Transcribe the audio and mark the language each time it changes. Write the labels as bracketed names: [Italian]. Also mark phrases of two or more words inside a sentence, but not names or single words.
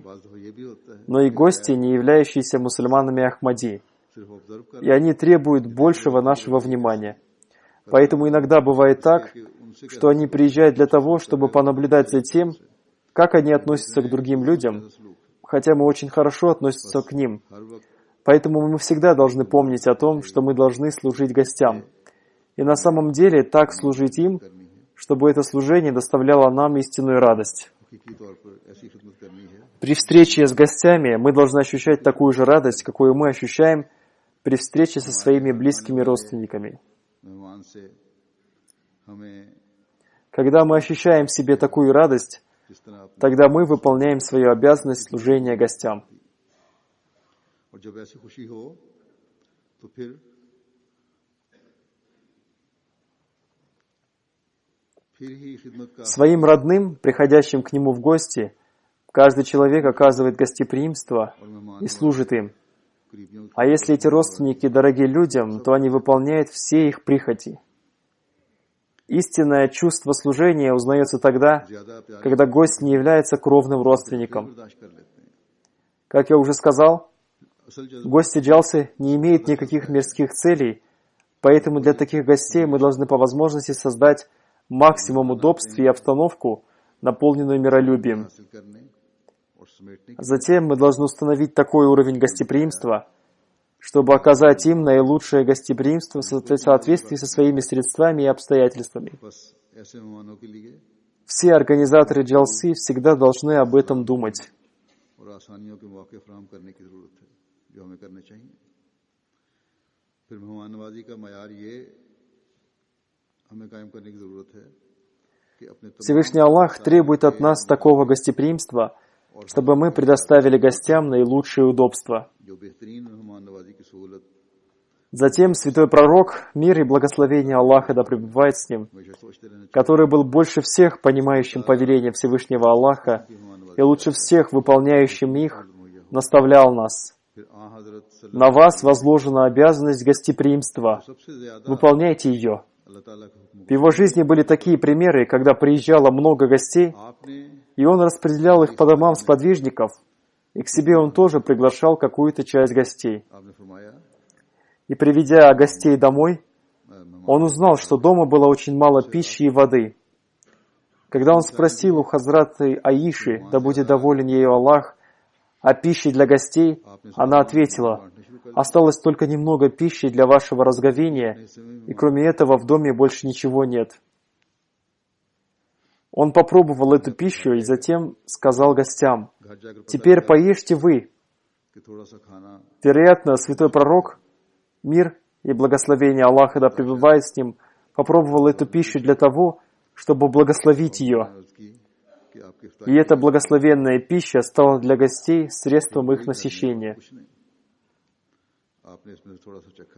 [Urdu] بعض دفعہ یہ بھی ہوتا ہے [Russian] но и гости, не являющиеся мусульманами Ахмади. [Urdu] صرف آبزرو کر [Russian] И они требуют большего нашего внимания. Поэтому иногда бывает так, [Urdu] کہ ان سے [Russian] что они приезжают для того, чтобы понаблюдать за тем, как они относятся к другим людям, [Urdu] सलूक [Russian] хотя мы очень хорошо относимся к ним. [Urdu] ہر وقت [Russian] Поэтому мы всегда должны помнить о том, что мы должны служить гостям. И на самом деле так служить им, [Urdu] کرنی ہے, [Russian] чтобы это служение доставляло нам истинную радость. [Urdu] حقیقی طور پر ایسی خدمت کرنی ہے [Russian] При встрече с гостями мы должны ощущать такую же радость, какую мы ощущаем при встрече со своими близкими родственниками. [Urdu] مہمان سے ہمیں [Russian] Когда мы ощущаем в себе такую радость, [Urdu] جس طرح اپنے [Russian] тогда мы выполняем свою обязанность служения гостям. [Urdu] اور جب ایسی خوشی ہو تو پھر ہی خدمت کا [Russian] Своим родным, приходящим к нему в гости, каждый человек оказывает гостеприимство [Urdu] اور مہمان [Russian] и служит им. [Urdu] قریبیوں کی [Russian] А если эти родственники дороги людям, то они выполняют все их прихоти. Истинное чувство служения узнается тогда, [Urdu] زیادہ پیار [Russian] когда гость не является кровным родственником. [Urdu] برداشت کر لیتے ہیں. [Russian] Как я уже сказал, [Urdu] اصل جذبہ [Russian] гости Джалсы не имеют никаких мирских целей, поэтому для таких гостей мы должны по возможности создать максимум удобств и обстановку, наполненную миролюбием. [Urdu] حاصل کرنے اور سمیٹنے کی [Russian] Затем мы должны установить такой уровень гостеприимства, чтобы оказать им наилучшее гостеприимство в соответствии со своими средствами и обстоятельствами. [Urdu] بس ایسے مہمانوں کے لیے [Russian] Все организаторы Джалсы всегда должны об этом думать. [Urdu] اور آسانیوں کے موقعے فراہم کرنے کی ضرورت ہے جو ہمیں کرنے چاہیے. پھر مہمان نوازی کا معیار یہ ہمیں قائم کرنے کی ضرورت ہے کہ اپنے تمام [Russian] Всевышний Аллах требует от нас такого гостеприимства, чтобы мы предоставили гостям наилучшие удобства. [Urdu] جو بہترین مہمان نوازی کی سہولت [Russian] Затем святой пророк, мир и благословение Аллаха да пребывает с ним, [Urdu] ہمیشہ سوچتے رہنا چاہیے [Russian] который был больше всех понимающим повеления Всевышнего Аллаха [Urdu] کہ مہمان نوازی [Russian] и лучше всех выполняющим их, [Urdu] مہیا ہو. [Russian] наставлял нас. [Urdu] پھر آں حضرت [Russian] На вас возложена обязанность гостеприимства. [Urdu] سب سے زیادہ [Russian] Выполняйте ее. [Urdu] اللہ تعالیٰ کا حکم [Russian] В его жизни были такие примеры, когда приезжало много гостей, [Urdu] आपने [Russian] и он распределял их по домам сподвижников, и к себе он тоже приглашал какую-то часть гостей. [Urdu] آپ نے فرمایا [Russian] И приведя гостей домой, [Urdu] मेहमान [Russian] он узнал, что дома было очень мало пищи и воды. Когда он спросил у хазраты Аиши, да будет доволен ею Аллах, о пище для гостей, она ответила: «Осталось только немного пищи для вашего разговения, и кроме этого в доме больше ничего нет». Он попробовал эту пищу и затем сказал гостям: [Urdu] گھر جا کر پتا [Russian] «Теперь поешьте вы». [Urdu] کہ تھوڑا سا کھانا [Russian] Вероятно, святой пророк, мир и благословение Аллаха да пребывает с ним, попробовал эту пищу для того, чтобы благословить ее. [Urdu] عرض کی کہ آپ کی افطار [Russian] И эта благословенная пища стала для гостей средством их насыщения. [Urdu] کچھ نہیں آپ نے اس میں سے تھوڑا سا چکھا